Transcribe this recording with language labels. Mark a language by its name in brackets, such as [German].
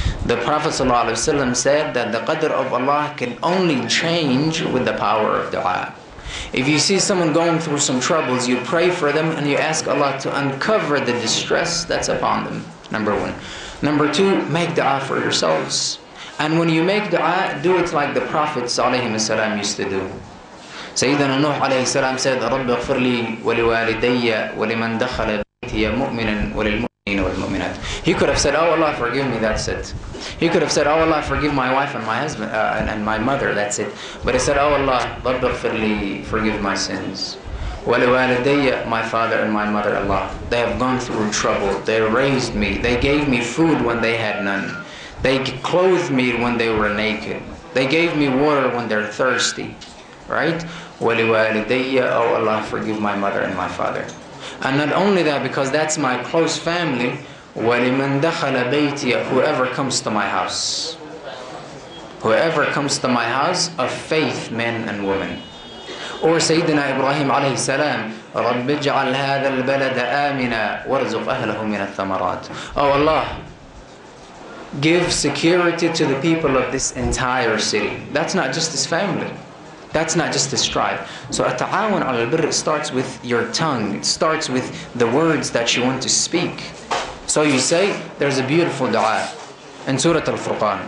[English] The Prophet ﷺ said that the qadr of Allah can only change with the power of dua. If you see someone going through some troubles, you pray for them and you ask Allah to uncover the distress that's upon them. Number one. Number two, make dua for yourselves. And when you make dua, do it like the Prophets ﷺ used to do. Sayyidina Nuh alayhi salam said, [Arabic] رَبِّ اغْفِرْ لِي وَلِوَالِدَيَّ وَلِمَنْ دَخَلَ بَيْتِيَ مُؤْمِنًا وَلِلْمُؤْمِنِينَ وَالْمُؤْمِنَاتِ. [English] He could have said, oh Allah, forgive me, that's it. He could have said, oh Allah, forgive my wife and my husband and my mother, that's it. But he said, oh Allah, [Arabic] رَبِّ اغْفِرْ لِي, [English] forgive my sins. [Arabic] وَلِوَالِدَيَّ, [English] my father and my mother, Allah. They have gone through trouble. They raised me. They gave me food when they had none. They clothed me when they were naked. They gave me water when they're thirsty. Right? [Arabic] وَلِوَالِدَيَّ, [English] oh Allah, forgive my mother and my father. And not only that, because that's my close family, [Arabic] وَلِمَنْ دَخَلَ بَيْتِيَ, [English] whoever comes to my house. Whoever comes to my house of faith, men and women. Or Sayyidina Ibrahim alayhi salam, [Arabic] رَبِّ اجْعَلْ هَذَا الْبَلَدَ آمِنًا وَارْزُقْ أَهْلَهُ مِنَ الثَّمَرَاتِ. [English] Oh Allah, give security to the people of this entire city. That's not just his family. That's not just his tribe. So at-ta'awun al-birr starts with your tongue. It starts with the words that you want to speak. So you say, there's a beautiful dua in Surah Al-Furqan.